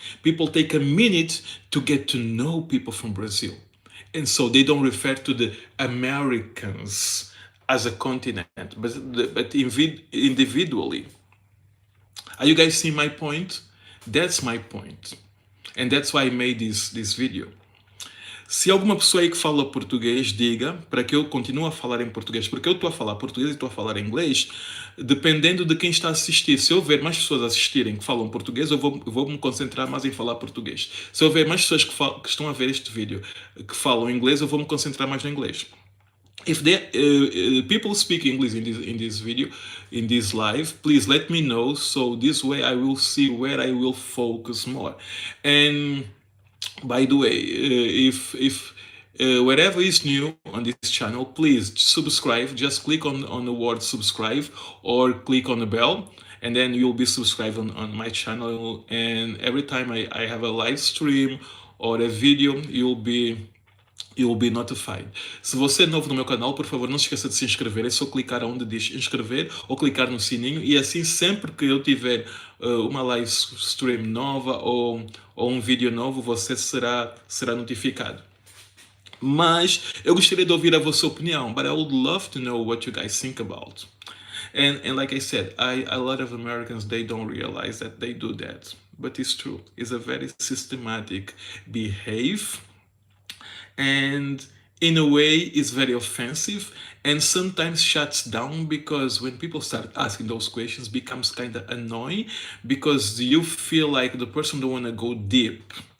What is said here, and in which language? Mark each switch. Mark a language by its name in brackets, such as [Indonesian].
[English] People take a minute to get to know people from Brazil. And so they don't refer to the Americans as a continent, but individually. Are you guys seeing my point? That's my point. And that's why I made this video. [Portuguese] Se alguma pessoa aí que fala português, diga para que eu continue a falar em português, porque eu estou a falar português e estou a falar inglês, dependendo de quem está a assistir. Se eu ver mais pessoas assistirem que falam português, eu vou me concentrar mais em falar português. Se eu ver mais pessoas que estão a ver este vídeo que falam inglês, eu vou me concentrar mais no inglês. [English] If people speak English in this video, in this live, please let me know, so this way I will see where I will focus more. And by the way, if wherever is new on this channel, please subscribe. Just click on the word subscribe or click on the bell, and then you'll be subscribed on my channel. And every time I have a live stream or a video, you'll be notified. [Portuguese] Se você é novo no meu canal, por favor, não se esqueça de se inscrever. É só clicar onde diz inscrever ou clicar no sininho, e assim sempre que eu tiver uma live stream nova ou um vídeo novo, você será notificado. Mas eu gostaria de ouvir a vossa opinião, [English] but I would love to know what you guys think about. And like I said, a lot of Americans, they don't realize that they do that. But it's true. It's a very systematic behavior. And in a way, it's very offensive and sometimes shuts down, because when people start asking those questions, becomes kind of annoying, because you feel like the person don't want to go deep.